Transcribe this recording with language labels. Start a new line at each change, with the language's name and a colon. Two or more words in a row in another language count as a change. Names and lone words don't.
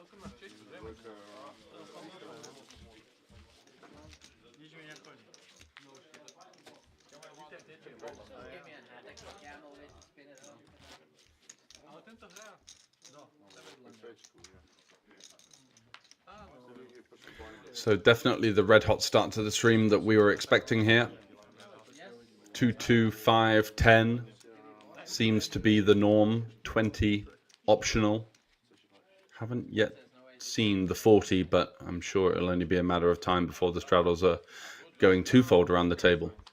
Slovak: Nič mi nechodí.
English: Give me a hat, I can camel with spin it on.
Slovak: Ale tento hra. No, nevedľa mňa. Áno.
English: So definitely the red hot start to the stream that we were expecting here. 2-2, 5-10 seems to be the norm. 20 optional. Haven't yet seen the 40, but I'm sure it'll only be a matter of time before the straddles are going twofold around the table.